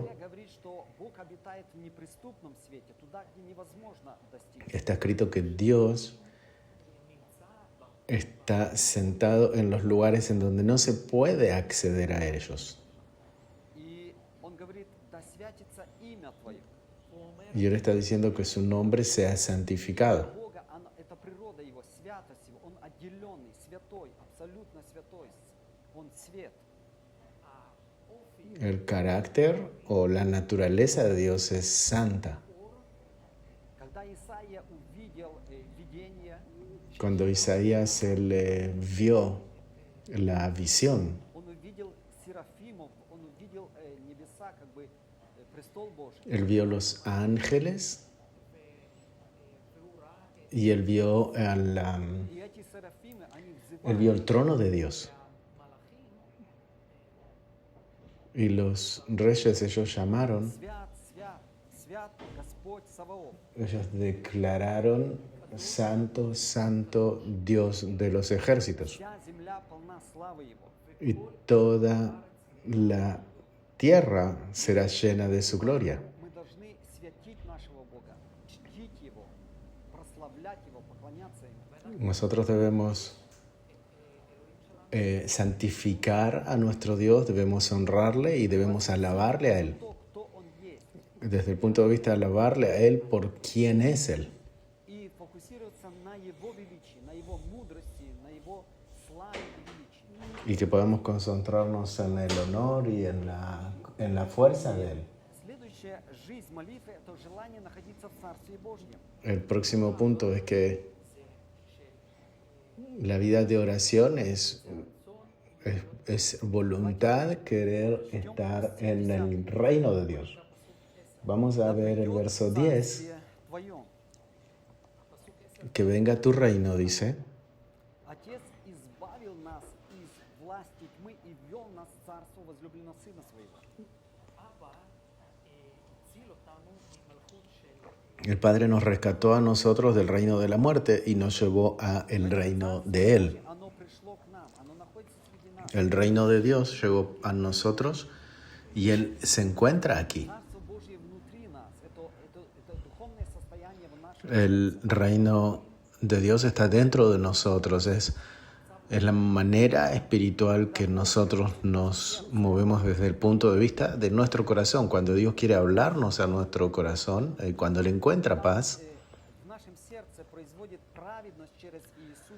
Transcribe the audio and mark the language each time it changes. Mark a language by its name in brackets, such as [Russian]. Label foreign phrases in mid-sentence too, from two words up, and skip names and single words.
[Russian] Библия говорит, что Бог обитает в неприступном свете, туда, где невозможно достичь. [Spanish] Está escrito que Dios está sentado en los lugares en donde no se puede acceder a ellos. [Russian] И Он говорит, да святится имя Твое. [Spanish] Y Él está diciendo que su nombre sea santificado. [Russian] Бога, это природа Его, святость Его. Он отделенный, святой, абсолютно святой. Он свет. [Spanish] El carácter o la naturaleza de Dios es santa. [Russian] Когда Исаия увидел видение, [Spanish] Cuando Isaías él vio la visión, [Russian] он увидел серафимов, он увидел небеса, как бы престол Божий. [Spanish] él vio los ángeles y él vio, [Russian] И эти серафимы, они [Spanish] él vio el [Russian] взывали. [Spanish] trono de Dios. Y los reyes, ellos llamaron, [Russian] Свят, свят, свят Господь Саваоф. [Spanish] ellos declararon, Santo, Santo, Dios de los ejércitos. [Russian] Вся земля полна славы Его. [Spanish] Y toda la tierra será llena de su gloria. [Russian] Мы должны святить нашего Бога, чтить Его, прославлять Его, поклоняться Ему. [Spanish] Nosotros debemos santificar a nuestro Dios, debemos honrarle y debemos alabarle a Él. [Russian] Кто Он есть. [Spanish] Desde el punto de vista de alabarle a Él por quién es Él. [Russian] И фокусироваться на Его величии, на Его мудрости, на Его славе и величии. [Spanish] Y que podamos concentrarnos en el honor y en la fuerza de Él. [Russian] Следующая жизнь молитвы – это желание находиться в Царстве Божьем. [Spanish] El próximo punto es que la vida de oración es voluntad, querer estar en el reino de Dios. Vamos a ver el verso 10. [Russian] Царствие Твоем. [Spanish] Que venga tu reino, dice. [Russian] Отец избавил нас из власти тьмы и ввел нас в царство возлюбленного Сына Своего. [Spanish] El Padre nos rescató a nosotros del reino de la muerte y nos llevó a el reino de Él. [Russian] Оно пришло к нам, оно находится среди нас. [Spanish] El reino de Dios llegó a nosotros y Él se encuentra aquí. [Russian] Царство Божье внутри нас. Это духовное состояние в нашем. [Spanish] El reino de Dios está dentro de nosotros. Es la manera espiritual que nosotros nos movemos desde el punto de vista de nuestro corazón. Cuando Dios quiere hablarnos a nuestro corazón, cuando Él encuentra paz [Russian] В нашем сердце производит праведность через Иисуса.